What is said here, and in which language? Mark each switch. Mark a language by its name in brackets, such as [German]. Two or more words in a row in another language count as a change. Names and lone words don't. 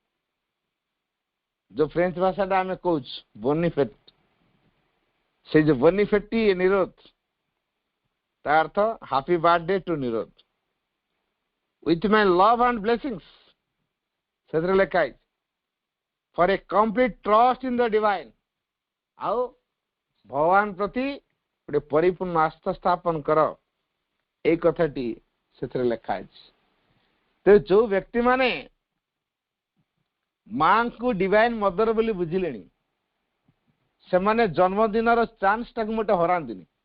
[Odia] ଯୋଉ ଫ୍ରେଞ୍ଚ ଭାଷାଟା ଆମେ କହୁଛୁ ବୋନିଫେଟ୍, ସେ ଯୋଉ ବୋନିଫେଟି ନିରୋଧ, ତା ଅର୍ଥ [English] happy birthday to ନିରୋଧ with my love and blessings, [Odia] ସେଥିରେ ଲେଖା ହେଇଛି [English] for a complete trust in the divine, [Odia] ଆଉ ଭଗବାନ ପ୍ରତି ଗୋଟେ ପରିପୂର୍ଣ୍ଣ ଆସ୍ଥା ସ୍ଥାପନ କର, ଏଇ କଥାଟି ସେଥିରେ ଲେଖା ହେଇଛି। ତେଣୁ ଯୋଉ ବ୍ୟକ୍ତିମାନେ ମାଙ୍କୁ [English] Divine Mother [Odia] ବୋଲି ବୁଝିଲେଣି ସେମାନେ ଜନ୍ମଦିନର ଚାନ୍ସଟାକୁ ମୋଟେ ହରାନ୍ତିନି।